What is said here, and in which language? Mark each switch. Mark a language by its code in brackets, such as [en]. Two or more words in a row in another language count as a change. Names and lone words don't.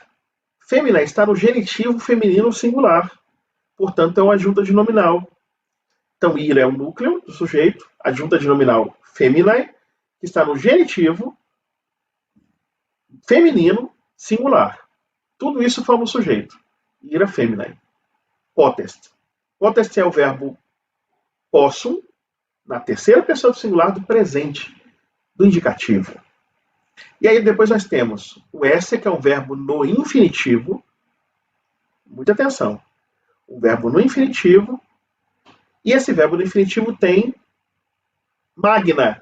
[pt] Feminae está no genitivo feminino singular, portanto é uma adjunta de nominal. Então, ira é o núcleo do sujeito, adjunta de nominal feminae, que está no genitivo feminino singular. Tudo isso forma o sujeito. [la] Ira feminae. Potest. [pt] Potest é o verbo possum, na terceira pessoa do singular do presente, do indicativo. E aí depois nós temos o esse, que é um verbo no infinitivo. Muita atenção. O verbo no infinitivo. E esse verbo no infinitivo tem magna.